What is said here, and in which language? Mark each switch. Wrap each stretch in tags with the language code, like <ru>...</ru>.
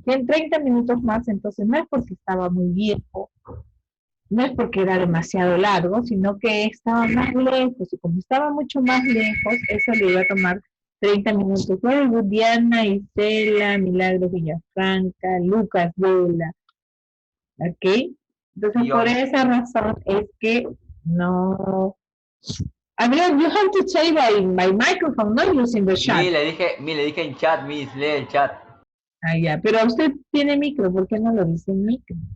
<es>30 minutos más, entonces no es porque estaba muy viejo, no es porque era demasiado largo, sino que estaba más lejos. Y como estaba mucho más lejos, eso le iba a tomar 30 minutos.</es> <en>Very good, Diana, Isela, Milagros Villafranca, Lucas Vela. ¿Ok?</en> <es>Entonces, por esa razón es que no...</es> <en>Adrián, you have to say by microphone, not using the chat.</en> <es>Le dije en chat, Miss, lee el chat. Ah, ya, pero usted tiene micro, ¿por qué no lo dice en micro?</es>